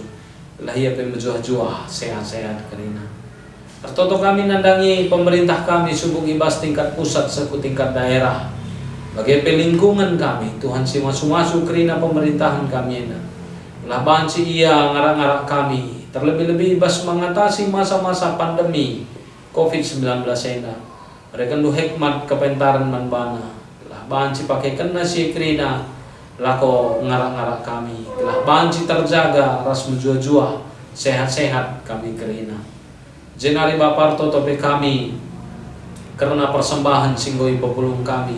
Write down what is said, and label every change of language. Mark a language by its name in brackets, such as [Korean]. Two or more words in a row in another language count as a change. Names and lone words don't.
[Batak Karo] Lah ia pe menjuah-juah sehat-sehat kerina. Tertoto kami nandangi pemerintah kami subuh ibas [Indonesian] tingkat pusat [Batak Karo] seku [Indonesian] tingkat daerah. [Batak Karo] Bagi pe lingkungan kami Tuhan si masu-masu kerina pemerintahan kami ena. Lah banci ia ngarak-ngarak kami [Indonesian] terlebih-lebih ibas mengatasi masa-masa pandemi COVID-19 [Batak Karo] ena. [Indonesian] Mereka du hikmat [Batak Karo] kepentaran man bana. Lah banci pakai kena si krina lako ngarak-ngarak kami. Lah banci terjaga ras menjua-jua sehat-sehat kami kerina. Jenari Bapar totope kami karena persembahan singgoi populung kami.